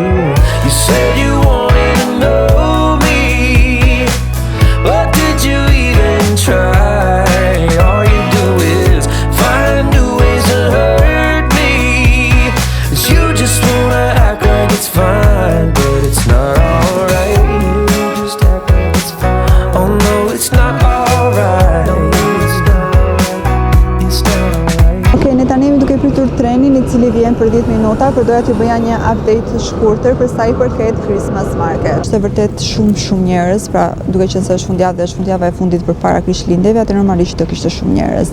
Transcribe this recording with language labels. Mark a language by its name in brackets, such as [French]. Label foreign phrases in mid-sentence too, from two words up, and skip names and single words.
[English] You said you wanted to know me, but did you even try? All you do is find new ways to hurt me. You just wanna act like it's fine, but it's not alright. You just act like it's fine. Oh no, it's not alright. [Albanian] Ne tani jemi duke pritur trenin i cili vjen për 10 minuta, por doja t'ju bëja një update të shkurtër për sa i përket [English] Christmas Market. [Albanian] Është vërtet shumë njerëz, pra duke qenë se është fundjavë dhe është fundjava e fundit përpara Krishtlindjeve, atë normalisht do kishte shumë njerëz.